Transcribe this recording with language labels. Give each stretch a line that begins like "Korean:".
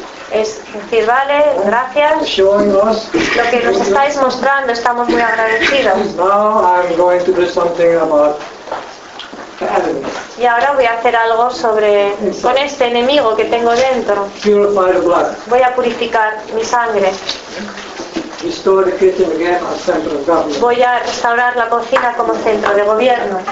Spanish: es decir, vale, gracias,
English: showing us,
Spanish: lo que nos estáis mostrando, estamos muy agradecidos.
English: Now I'm going to do something about
Spanish: y ahora voy a hacer algo sobre con este enemigo que tengo dentro.
English: Purify the blood.
Spanish: Voy a purificar mi sangre.
English: Restore the kitchen again as center of government.
Spanish: Voy a restaurar la cocina como centro de gobierno.